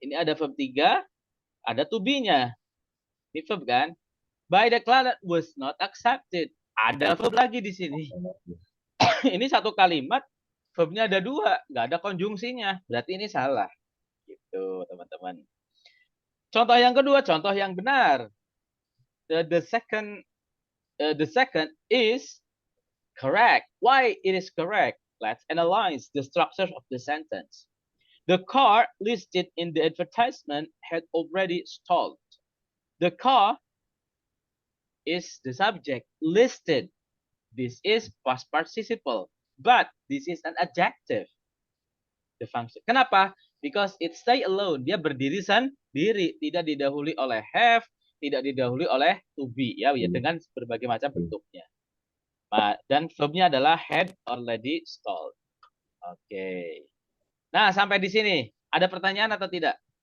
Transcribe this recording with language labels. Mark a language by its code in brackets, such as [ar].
[id] Ini ada verb 3, ada to be-nya. Ini verb kan? [en] By the client was not accepted. [id] Ada verb lagi di sini. Ini satu kalimat, verbnya ada 2, nggak ada konjungsinya. Berarti ini salah. Gitu, teman-teman. Contoh yang kedua, contoh yang benar. [en] The second is correct. Why it is correct? Let's analyze the structure of the sentence. The car listed in the advertisement had already stalled. The car is the subject. Listed. This is past participle. But this is an adjective. The function. [id] Kenapa? [en] Because it stay alone. [id] Dia berdiri sendiri. Tidak didahului oleh have. Tidak didahului oleh to be. Ya, dengan berbagai macam bentuknya. Dan verbnya adalah had already stalled. Oke. Nah, sampai di sini. Ada pertanyaan atau tidak?